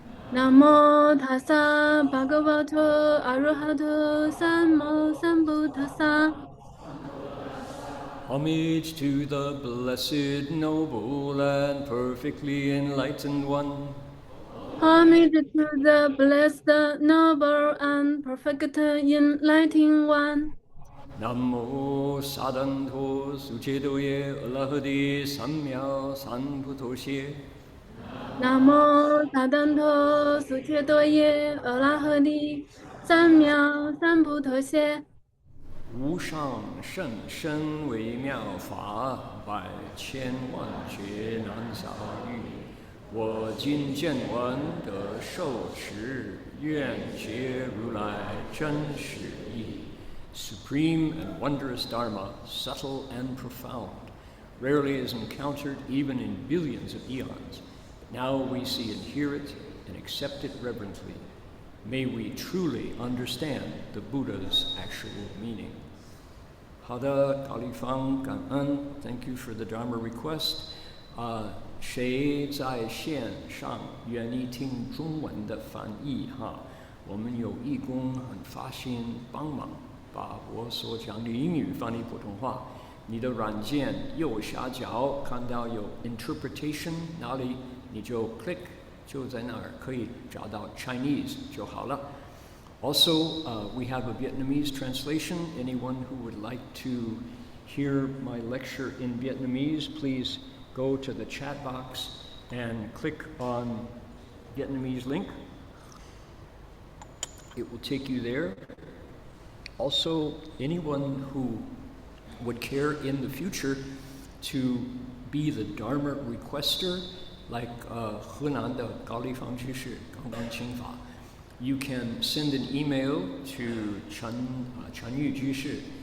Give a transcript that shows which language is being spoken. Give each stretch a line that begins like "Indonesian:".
Pali: 南无达萨巴嘎瓦多阿罗哈多萨摩萨布达萨。
English: Homage to the blessed, noble, and perfectly enlightened one. Homage to the blessed, noble, and perfect enlightened one.
Pali: 南无萨旦陀苏切多耶阿拉诃帝三藐三菩提伽。南无萨旦陀苏切多耶阿拉诃帝三藐三菩提伽。
Chinese: 无上甚深微妙法，百千万劫难遭遇。我今见闻得受持，愿解如来真实义。
English: Supreme and wondrous Dharma, subtle and profound, rarely is encountered even in billions of eons. But now we see and hear it and accept it reverently. May we truly understand the Buddha's actual meaning.
Chinese: 好的，𝗥𝗲𝗊𝗀𝗀，感恩 ，
English: Thank you for the Dharma request.
Chinese: 谁在线上愿意听中文的翻译哈？我们有义工很发心帮忙，把我所讲的英语翻译普通话。你的软件右下角看到有 interpretation， 哪里你就 click， 就在那儿可以找到 Chinese 就好了。
English: Also, we have a Vietnamese translation. Anyone who would like to hear my lecture in Vietnamese, please go to the chat box and click on Vietnamese link. It will take you there. Also, anyone who would care in the future to be the Dharma requester, like 𝗦𝗲𝗿𝗀𝗵𝗔 you can send an email to 𝗦𝗽𝗍𝗔.